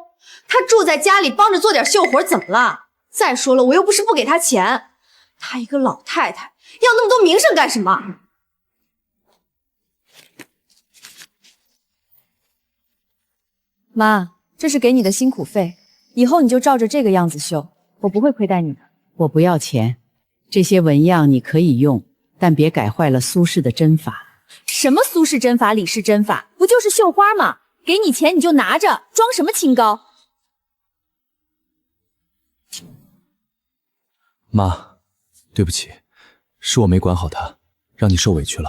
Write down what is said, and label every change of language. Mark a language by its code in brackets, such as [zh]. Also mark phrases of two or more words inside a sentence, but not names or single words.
[zh] 他住在家裡幫着做點繡活怎麼了？再說了，我又不是不給他錢，他一個老太太要那麼多名声幹什麼？媽，這是給你的辛苦費，以後你就照着這個樣子繡，我不會虧待你的。我不要錢，這些紋樣你可以用， 但別改壞了蘇氏的針法。什麼蘇氏針法、李氏針法，不就是繡花嗎？給你錢你就拿着，裝什麼清高？媽，对不起，是我没管好他，讓你受委屈了。